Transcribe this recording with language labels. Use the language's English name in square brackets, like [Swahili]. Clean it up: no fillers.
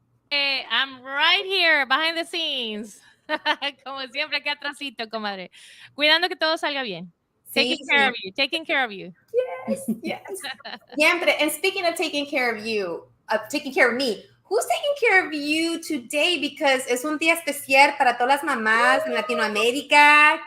[English] Hey, I'm right here, behind the scenes. [Spanish] Como siempre, aquí atrásito, comadre. Cuidando que todo salga bien. [English] Taking care of you. Yes. [Spanish] Siempre. [English] And speaking of taking care of you, taking care of me, who's taking care of you today? Because [Spanish] es un día especial para todas las mamás en Latinoamérica.